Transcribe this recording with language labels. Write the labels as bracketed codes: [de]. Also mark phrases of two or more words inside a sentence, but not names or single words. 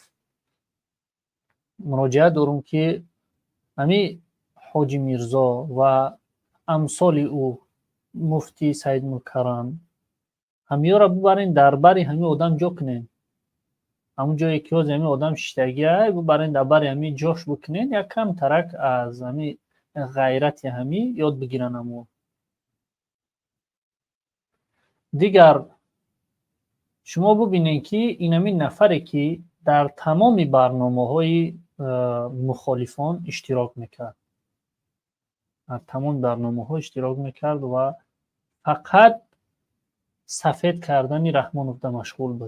[tg] муроҷиат дорум ки ҳамин ҳоҷи Мирзо ва амсоли ӯ, муфтӣ Саид Мукаррам, ҳамиёро бибарен дар бари ҳамин одам ҷо кунен. ҳамун ҷое ки ҳозир ҳамин одам шиштагия бибарен дар бари ҳамин ҷош бикунен, якам тарак аз ҳамин ғайрати ҳамин ёд бигиран. Аммо дигар [fa] شما ببینید که اینمی نفری که در تمام برنامه‌های مخالفان اشتراک میکرد، در تمام برنامه‌ها اشتراک میکرد و فقط سفید کردن رحمانوف در مشغول بود.